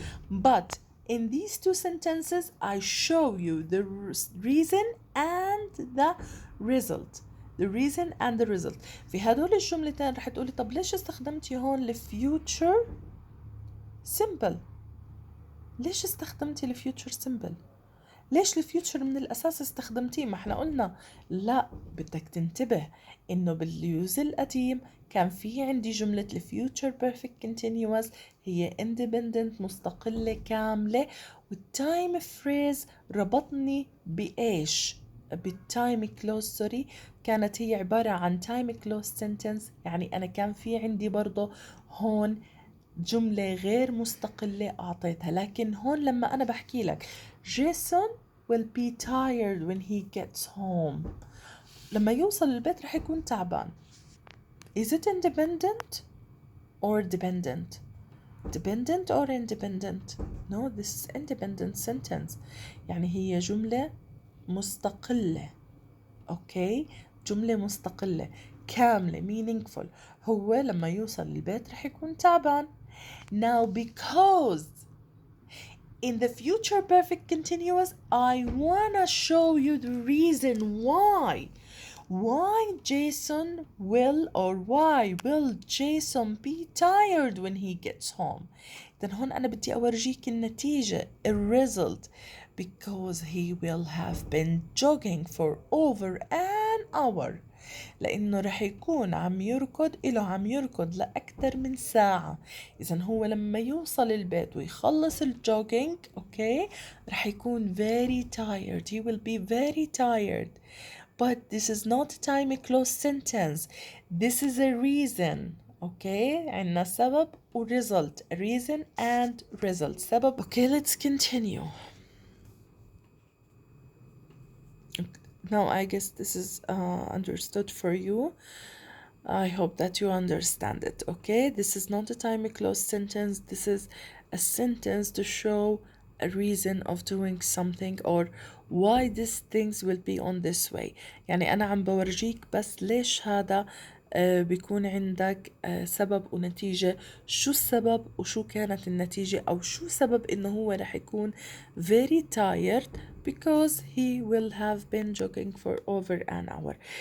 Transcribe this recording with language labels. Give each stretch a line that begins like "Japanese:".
English: But in these two sentences, I show you the reason and the result. The reason and the result.
Arabic: في هدول الجملتين رح تقولي طب ليش استخدمتي هون future simple؟ ليش استخدمتي future simple؟ ليش الفيوتشر من الأساس استخدمتيه؟ ما احنا قلنا لا، بدك تنتبه إنه باليوز القديم كان في عندي جملة الفيوتشر perfect continuous هي independent مستقلة كاملة، والتايم فريز ربطني بإيش؟ بالتايم كلوز سوري، كانت هي عبارة عن تايم كلوز سنتنس، يعني أنا كان في عندي برضه هون جملة غير مستقلة أعطيتها. لكن هون لما أنا بحكي لك
English: Jason will be tired when he gets home،
Arabic: لما يوصل البيت رح يكون تعبان.
English: Is it independent or dependent؟ dependent or independent? No, this is independent sentence.
Arabic: يعني هي جملة مستقلة. اوكي، جملة مستقلة كاملة meaningful. هو لما يوصل البيت رح يكون تعبان.
English: Now because in the future perfect continuous I wanna show you the reason why Jason will or why will Jason be tired when he gets home.
Arabic: إذن هون أنا بدي أورجيك النتيجة الريزلت
English: because he will have been jogging for over an hour.
Arabic: لأنه رح يكون عم يركض لأكثر من ساعة. إذن هو لما يوصل البيت ويخلص الجوجينج أوكي رح يكون
English: very tired. He will be very tired. But this is not a time close sentence. This is a reason.
Arabic: Okay, عنا سبب و result.
English: Reason and result. سبب. Okay, let's continue. Now I guess this is understood for you. I hope that you understand it. Okay, this is not a time close sentence. This is a sentence to show a reason of doing something or why these things will be on this way.
Arabic: يعني أنا عم بورجيك بس ليش هذا بيكون عندك سبب ونتيجة. شو السبب وشو كانت النتيجة أو شو سبب إنه هو رح يكون
English: very tired because he will have been jogging for over an hour.